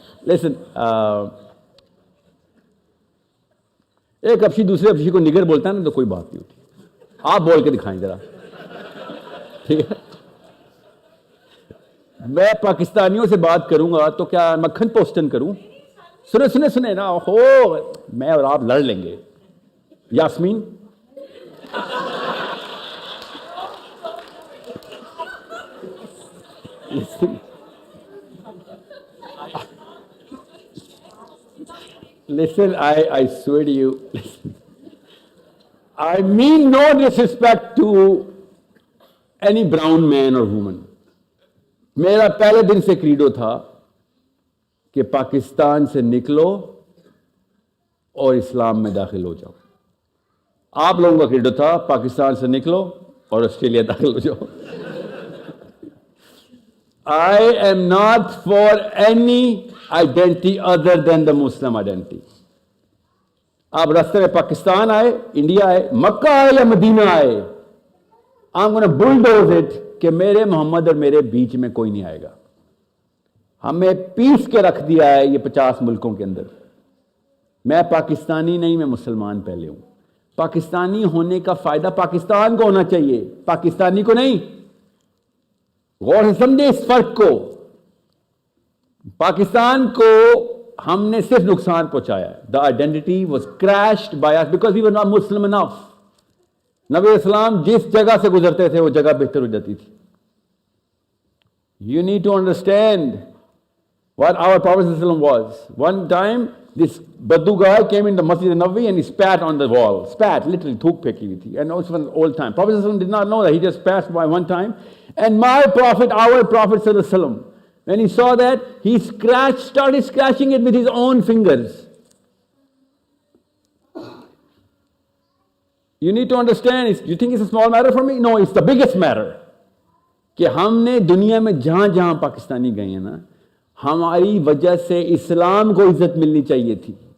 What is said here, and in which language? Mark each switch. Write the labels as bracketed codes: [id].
[en] Listen, [hi] एक अफशी दूसरे अफशी को निगर बोलता है ना तो कोई बात नहीं होती. आप बोल के दिखाएं जरा, ठीक है? मैं पाकिस्तानियों से बात करूंगा तो क्या मक्खन पोस्टन करूं? सुने सुने सुने ना, हो मैं और आप लड़ लेंगे. [en] Yasmin, listen, I swear to you, listen, I mean no disrespect to any brown man or woman. [hi] मेरा पहले दिन से क्रीडो था कि पाकिस्तान से निकलो और इस्लाम में दाखिल हो जाओ. आप लोगों का क्रीडो था पाकिस्तान से निकलो और ऑस्ट्रेलिया दाखिल हो जाओ. [en] I am not for any identity other than the Muslim identity. [hi] आप रास्ते में पाकिस्तान आए, इंडिया आए, मक्का आए या मदीना आए, [en] I'm gonna bulldoze it [hi] कि मेरे मोहम्मद और मेरे बीच में कोई नहीं आएगा. हमें पीस के रख दिया है ये 50 मुल्कों के अंदर. मैं पाकिस्तानी नहीं, मैं मुसलमान पहले हूं. पाकिस्तानी होने का फायदा पाकिस्तान को होना चाहिए, पाकिस्तानी को नहीं. गौर से समझे इस फर्क को. पाकिस्तान को हमने सिर्फ नुकसान पहुंचाया. [en] The identity was crashed by us because we were not Muslim enough. [hi] नबी इस्लाम जिस जगह से गुजरते थे वो जगह बेहतर हो जाती थी. [en] You need to understand what our Prophet ﷺ was. One time, this Baddu guy came in the Masjid al-Nabawi and he spat on the wall. Spat, literally, [hi] thuk peki huई थी. [en] And also an old time. Prophet ﷺ did not know that. He just passed by one time. And my Prophet, our Prophet ﷺ, when he saw that, he started scratching it with his own fingers. You need to understand, you think it's a small matter for me? No, it's the biggest matter. [hi] कि हमने दुनिया में जहां जहां पाकिस्तानी गए हैं ना, हमारी वजह से इस्लाम को इज्जत मिलनी चाहिए थी.